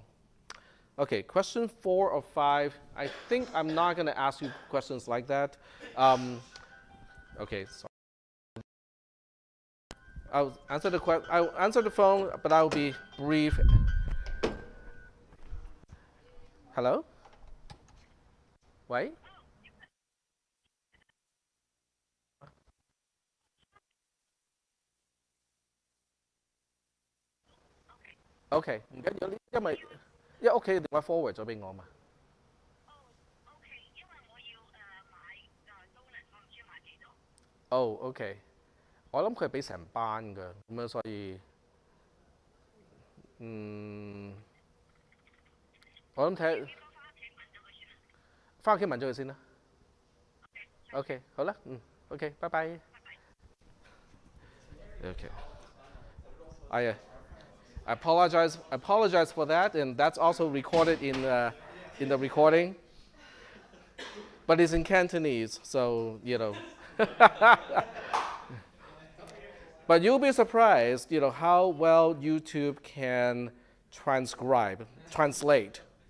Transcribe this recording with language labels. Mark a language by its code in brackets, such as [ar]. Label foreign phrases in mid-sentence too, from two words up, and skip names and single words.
[en] Okay, question 4 of 5. I think I'm not going to ask you questions like that. Okay, sorry. I'll answer the phone, but I'll be brief. Hello? [yue] 喂 ？OK，唔緊要，因為屋企電話 forward 咗俾我嘛。哦，OK，我諗佢係俾成班㗎，咁樣所以，嗯，我諗睇翻屋企問咗佢先啦。OK，好啦，OK，拜拜。 [en] OK，I apologize for that, and that's also recorded in the recording, but it's in Cantonese, so you know. But you'll be surprised, how well YouTube can translate.